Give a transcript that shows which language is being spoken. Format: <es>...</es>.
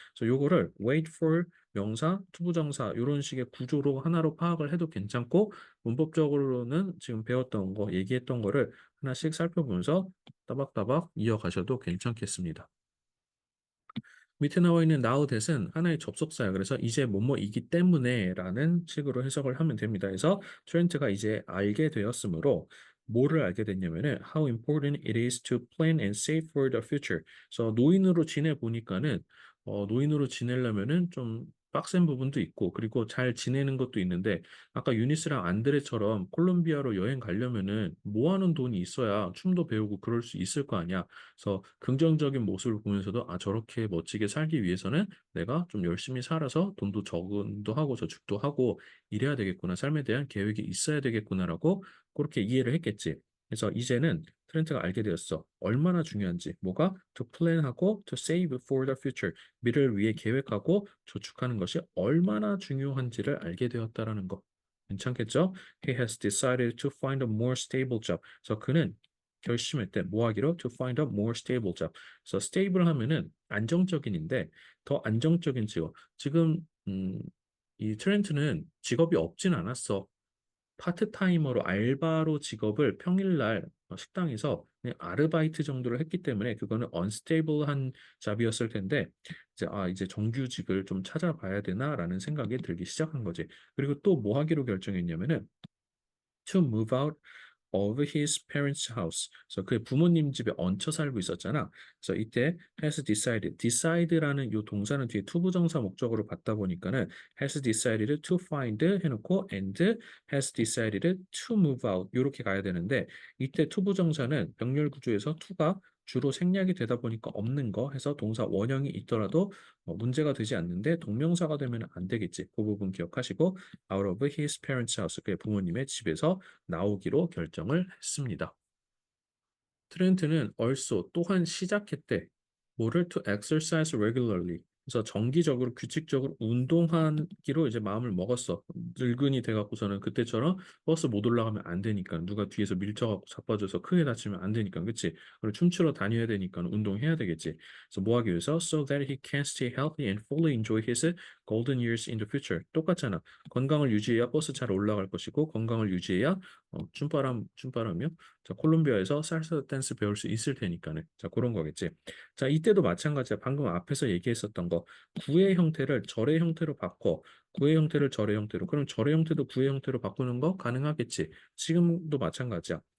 <ko>그래서 요거를 wait for 명사, 투부정사 이런 식의 구조로 하나로 파악을 해도 괜찮고 문법적으로는 지금 배웠던 거, 얘기했던 거를 하나씩 살펴보면서 따박따박 이어가셔도 괜찮겠습니다. 밑에 나와 있는 now that은 하나의 접속사야. 그래서 이제 뭐뭐이기 때문에 라는 식으로 해석을 하면 됩니다. 그래서 트렌트가 이제 알게 되었으므로 뭐를 알게 됐냐면은</ko> <en>how important it is to plan and save for the future.</en> <ko>그래서 노인으로 지내 보니까는 노인으로 지내려면은 좀 빡센 부분도 있고 그리고 잘 지내는 것도 있는데 아까 유니스랑 안드레처럼 콜롬비아로 여행 가려면은 모아놓은 돈이 있어야 춤도 배우고 그럴 수 있을 거 아니야. 그래서 긍정적인 모습을 보면서도 아 저렇게 멋지게 살기 위해서는 내가 좀 열심히 살아서 돈도 저금도 하고 저축도 하고 이래야 되겠구나. 삶에 대한 계획이 있어야 되겠구나라고 그렇게 이해를 했겠지. 그래서 이제는 트렌트가 알게 되었어. 얼마나 중요한지. 뭐가?</ko> <en>To plan하고 to save for the future.</en> <ko>미래를 위해 계획하고 저축하는 것이 얼마나 중요한지를 알게 되었다라는 거. 괜찮겠죠?</ko> <en>He has decided to find a more stable job.</en> <ko>그래서 그는 결심했대. 뭐 하기로?</ko> <en>To find a more stable job.</en> <ko>그래서 stable 하면은 안정적인인데 더 안정적인 직업. 지금 이 트렌트는 직업이 없진 않았어. 파트타이머로 알바로 직업을 평일날 식당에서 그냥 아르바이트 정도를 했기 때문에 그거는 unstable한 잡이었을 텐데 이제 정규직을 좀 찾아봐야 되나라는 생각이 들기 시작한 거지. 그리고 또 뭐 하기로 결정했냐면은</ko> <en>to move out of his parents' house.</en> <ko>그래서 그의 부모님 집에 얹혀 살고 있었잖아. 그래서 이때 has decided, decide라는 요 동사는 뒤에 투부정사 목적으로 받다 보니까는 has decided to find 해놓고 and has decided to move out 이렇게 가야 되는데 이때 투부정사는 병렬 구조에서 to가 주로 생략이 되다 보니까 없는 거 해서 동사 원형이 있더라도 문제가 되지 않는데 동명사가 되면 안 되겠지. 그 부분 기억하시고</ko> <en>out of his parents' house</en> <ko>그의 부모님의 집에서 나오기로 결정을 했습니다. 트렌트는 also 또한 시작했대. 뭐를</ko> <en>to exercise regularly.</en> <ko>그래서 정기적으로 규칙적으로 운동하기로 이제 마음을 먹었어. 늙은이 돼갖고서는 그때처럼 버스 못 올라가면 안 되니까 누가 뒤에서 밀쳐갖고 자빠져서 크게 다치면 안 되니까 그치? 그리고 춤추러 다녀야 되니까 운동해야 되겠지. 그래서 뭐 하기 위해서</ko> <en>so that he can stay healthy and fully enjoy his golden years in the future.</en> <ko>똑같잖아. 건강을 유지해야 버스 잘 올라갈 것이고 건강을 유지해야 춤바람이요? 자, 콜롬비아에서 살사 댄스 배울 수 있을 테니까는. 자, 그런 거겠지. 자, 이때도 마찬가지야. 방금 앞에서 얘기했었던 거. 구의 형태를 절의 형태로 바꿔. 구의 형태를 절의 형태로. 그럼 절의 형태도 구의 형태로 바꾸는 거 가능하겠지. 지금도 마찬가지야.</ko>